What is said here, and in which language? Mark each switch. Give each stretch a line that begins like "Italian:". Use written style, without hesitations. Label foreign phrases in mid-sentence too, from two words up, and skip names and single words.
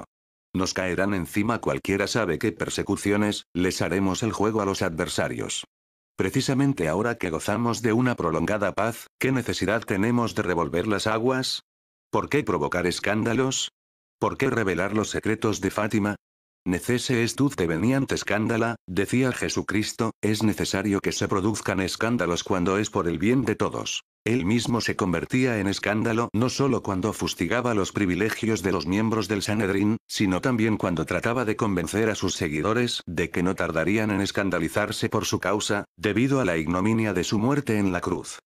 Spanish: Nos caerán encima cualquiera sabe qué persecuciones, les haremos el juego a los adversarios. Precisamente ahora que gozamos de una prolongada paz, ¿qué necesidad tenemos de revolver las aguas? ¿Por qué provocar escándalos? ¿Por qué revelar los secretos de Fátima?
Latin: Necese est ut veniant escándala,
Spanish: decía Jesucristo, es necesario que se produzcan escándalos cuando es por el bien de todos. Él mismo se convertía en escándalo no solo cuando fustigaba los privilegios de los miembros del Sanedrín, sino también cuando trataba de convencer a sus seguidores de que no tardarían en escandalizarse por su causa, debido a la ignominia de su muerte en la cruz.